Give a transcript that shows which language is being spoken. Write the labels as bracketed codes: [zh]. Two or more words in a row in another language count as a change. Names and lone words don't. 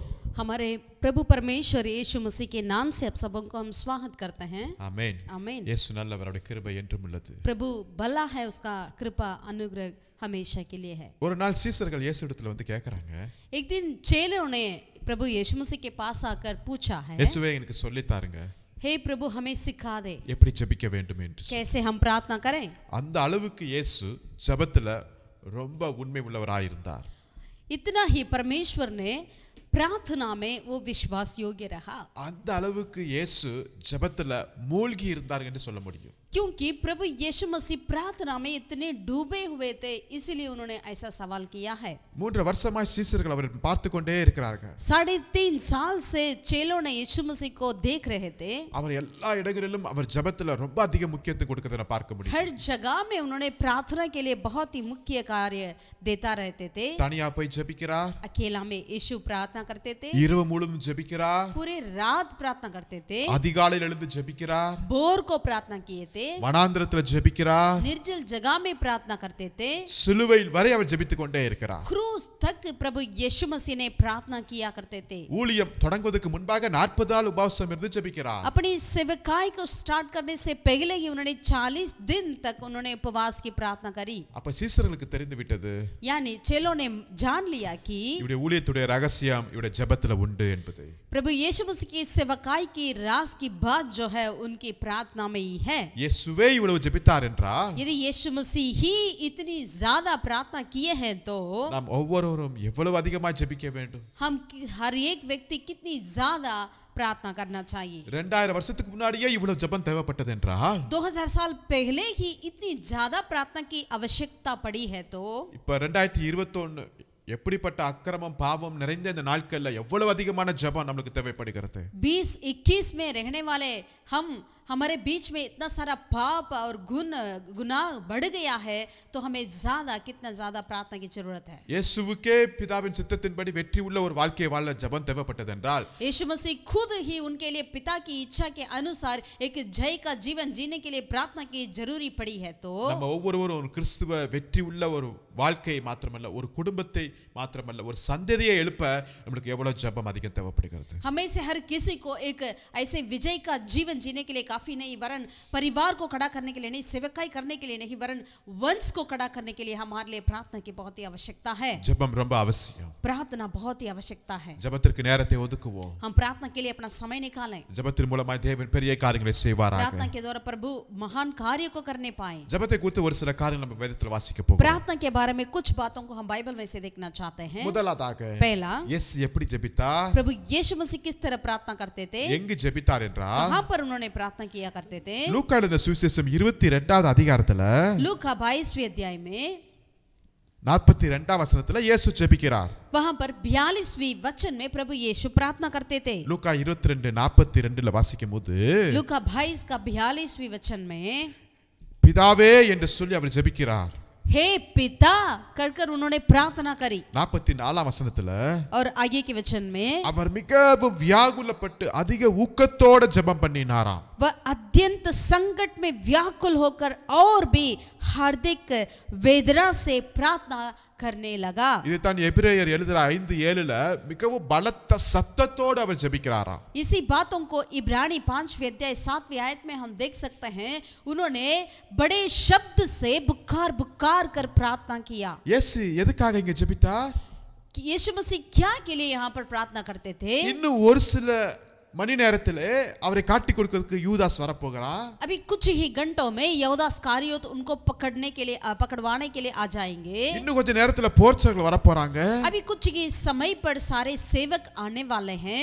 [hi] हमारे प्रभु परमेश्वर यीशु मसीह के नाम से आप सबों को हम स्वागत करते हैं। [ta] ஆமென், [hi] आमीन। [ta] இயேசு நல்லவர், அவருடைய கிருபை என்றும் உள்ளது। [hi] प्रभु भला है, उसका कृपा अनुग्रह हमेशा के लिए है। [ta] ஒரு நாள் சீசர்கள் இயேசுவிடத்தில் வந்து கேட்கறாங்க, [hi] एक दिन चेलों ने प्रभु यीशु मसीह के पास आकर पूछा है, [ta] இயேசுவே எனக்கு சொல்லி தாருங்க, [hi] हे प्रभु हमें सिखा दे [ta] எப்படி ஜெபிக்க வேண்டும் என்று। [hi] कैसे हम प्रार्थना करें। [ta] அந்த அளவுக்கு இயேசு ஜெபத்துல ரொம்ப உண்மை உள்ளவராய் இருந்தார்। [hi] इतना ही परमेश्वर ने प्रार्थना में वो विश्वास योग्य रहा। [ta] அந்த அளவுக்கு இயேசு ஜெபத்துல மூழ்கி இருந்தார் என்று சொல்ல முடியும்। [hi] क्योंकि प्रभु यीशु मसीह प्रार्थना में इतने डूबे हुए थे, इसलिए उन्होंने ऐसा सवाल किया है। [ta] 3 வருஷமாய் சீசர்கள் அவரை பார்த்து கொண்டே இருக்கிறார்கள்। [hi] 3.5 साल से चेलों ने यीशु मसीह को देख रहे थे। [ta] அவர் எல்லா இடங்களிலும் அவர் ஜெபத்துல ரொம்ப அதிக முக்கியத்துவம் கொடுக்கிறதை பார்க்க முடியும்। [hi] हर जगह में उन्होंने प्रार्थना के लिए बहुत ही मुख्य कार्य देता रहते थे। [ta] தனியா போய் ஜெபிக்கிறார், [hi] अकेला में यीशु प्रार्थना करते थे, [ta] இரவு முழுவதும் ஜெபிக்கிறார், [hi] पूरे रात प्रार्थना करते थे, [ta] அதிகாலையில் எழுந்து ஜெபிக்கிறார், [hi] भोर को प्रार्थना किए थे, [ta] வனாந்திரத்துல ஜெபிக்கிறார், [hi] निर्जल जगह में प्रार्थना करते थे, [ta] சிலுவையில் வரை அவர் ஜெபித்துக் கொண்டே இருக்கிறார்। [hi] क्रूस तक प्रभु यीशु मसीह ने प्रार्थना किया करते थे। [ta] ஊழியம் தொடங்குவதற்கு முன்பாக 40 நாள் உபவாசம் இருந்து ஜெபிக்கிறார்। [hi] अपनी सेवकाई को स्टार्ट करने से पहले ही उन्होंने 40 दिन तक उन्होंने उपवास की प्रार्थना करी। [ta] அப்ப சீசர்களுக்கு தெரிந்து விட்டது, [hi] यानी चेलों ने जान लिया कि [ta] இவருடைய ஊழியத்துடைய ரகசியம் இவருடைய ஜெபத்துல உண்டு என்பது। [hi] प्रभु यीशु मसीह की सेवकाई की राज की बात जो है उनकी प्रार्थना में ही है। [ta] இயேசுவே இவ்வளவு ஜெபித்தார் என்றால், [hi] यदि यीशु मसीह ही इतनी ज्यादा प्रार्थना किए हैं तो [ta] நாம் ஒவ்வொருவரும் எவ்வளவு அதிகமாக ஜெபிக்க வேண்டும்। [hi] हम हर एक व्यक्ति कितनी ज्यादा प्रार्थना करना चाहिए। [ta] 2000 வருஷத்துக்கு முன்னாடியே இவ்வளவு ஜெபம் தேவைப்பட்டது என்றால், [hi] 2000 साल पहले ही इतनी ज्यादा प्रार्थना की आवश्यकता पड़ी है तो [ta] இப்ப 2021 எப்படிப்பட்ட அக்கிரமம் பாவம் நிறைந்த இந்த நாட்கள்ல எவ்வளவு அதிகமான ஜெபம் நமக்கு தேவைப்படுகிறது। [hi] 2021 में रहने वाले हमारे बीच में इतना सारा पाप और गुनाह बढ़ गया है, तो हमें कितना ज्यादा प्रार्थना की जरूरत है। [ta] இயேசுவுக்கே பிதாவின் சித்தத்தின்படி வெற்றி உள்ள ஒரு வாழ்க்கையை வாழ ஜெபம் தேவைப்பட்டது என்றால், [hi] यीशु मसीह खुद ही उनके लिए पिता की इच्छा के अनुसार एक जय का जीवन जीने के लिए प्रार्थना की जरूरी पड़ी है। तो [ta] நம்ம ஒவ்வொருவரும் ஒரு கிறிஸ்துவ வெற்றி உள்ள ஒரு வாழ்க்கையை மாத்திரமல்ல, ஒரு குடும்பத்தை மாத்திரமல்ல, ஒரு சந்ததியை எழுப்ப நமக்கு எவ்வளவு ஜெபம் அதிகம் தேவைப்படுகிறது। [hi] हमें से हर किसी को एक ऐसे विजय का जीवन जीने के लिए काफी नहीं, वरन परिवार को खड़ा करने के लिए नहीं, सेवकाई करने के लिए नहीं, वरन वंश को खड़ा करने के लिए हमारे लिए प्रार्थना की बहुत ही आवश्यकता है। [ta] ஜெபம் ரொம்ப அவசியம்। [hi] प्रार्थना बहुत ही आवश्यकता है। [ta] ஜெபத்திற்கு நேரத்தை ஒதுக்குவோம்। [hi] हम प्रार्थना के लिए अपना समय निकालें। [ta] ஜெபத்தின் மூலமாய் தேவன் பெரிய காரியங்களை செய்வாராக। [hi] प्रार्थना के द्वारा प्रभु महान कार्य को करने पाए। [ta] ஜெபத்தை குறித்து ஒரு சில காரியங்கள் நம்ம வேதத்தில் வாசிக்க போகிறோம்। [hi] प्रार्थना के बारे में कुछ बातों को हम बाइबल में से देखना चाहते हैं। [ta] முதலாவதாக [hi] पहला, [ta] இயேசு எப்படி ஜெபித்தார், [hi] प्रभु यीशु मसीह किस तरह प्रार्थना करते थे, [ta] எங்கு ஜெபித்தார் என்றால், [hi] कहां पर उन्होंने प्रार्थना किया करते थे। [ta] லூக்கா எழுதின சுவிசேஷம் 22வது அதிகாரத்துல [hi] लूका 22वें अध्याय में [ta] 42வது வசனத்துல இயேசு ஜெபிக்கிறார்। [hi] वहां पर 42वीं वचन में प्रभु यीशु प्रार्थना करते थे। [ta] லூக்கா 22:42ல வாசிக்கும்போது, [hi] लूका 22 का 42वीं वचन में [ta] பிதாவே என்று சொல்லி அவர் ஜெபிக்கிறார்। [hi] हे पिता कहकर उन्होंने प्रार्थना करी। [ta] 44வது வசனத்துல [hi] और आगे के वचन में [ta] அவர் மிகவும் வியாகுலப்பட்டு அதிக ஊக்கத்தோட ஜெபம் பண்ணினாராம்। [hi] वह अत्यंत संकट में व्याकुल होकर और भी हार्दिक वेदना से प्रार्थना करने लगा। [ta] இதுதான் எபிரேயர் எழுதுற 5:7ல மிகவும் பலத்த சத்தத்தோடு அவர் ஜெபிக்கிறாராம்। [hi] इसी बातों को इब्रानी 5वें अध्याय 7वीं आयत में हम देख सकते हैं। उन्होंने बड़े शब्द से बुकार कर प्रार्थना किया। [ta] இயேசு எதுக்காக இங்க ஜெபித்தார்? [hi] कि यीशु मसीह क्या के लिए यहाँ पर प्रार्थना करते थे। [ta] இன்னும் ஒரு சில மணி நேரத்திலே அவரை காட்டி கொடுக்கிறதுக்கு யூதாஸ் வரப்போகிறான். [hi] अभी कुछ ही घंटों में यहूदा इस्करियोत उनको पकड़वाने के लिए आ जाएंगे. [ta] இன்னும் கொஞ்ச நேரத்துல போர்ச்சர்கள் வரப்போறாங்க. [hi] अभी कुछ ही समय पर सारे सेवक आने वाले हैं.